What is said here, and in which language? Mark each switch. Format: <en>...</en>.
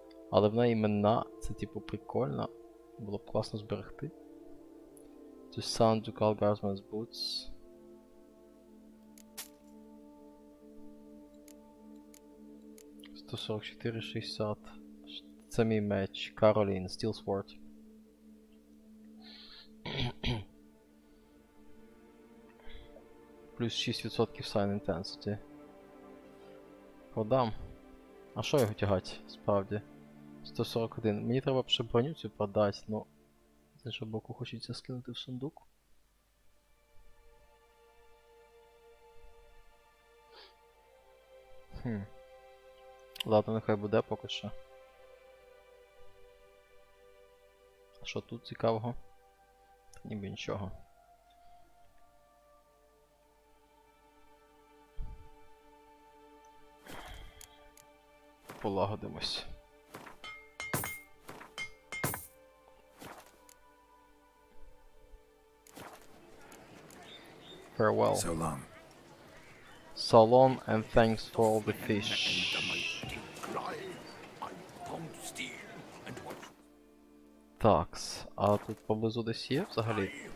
<uk>Але в неї імена, це типу прикольно. Було б класно зберегти. Тюссону Ducal Guardsman's Boots. $144,60. Це мій меч. Каролін, Steel Sword. Плюс 6% Sign Intensity. Продам. А що його тягати, справді? 141. Мені треба б ще броню цю продати, ну... З іншого боку хочеться скинути в сундук. Ладно, нехай буде поки що. А що тут цікавого? Та ніби нічого. Полагодимось.</uk> <en>Farewell. So long. So long and thanks for all the fish.</en> <uk>Такс, а тут поблизу десь є взагалі?</uk>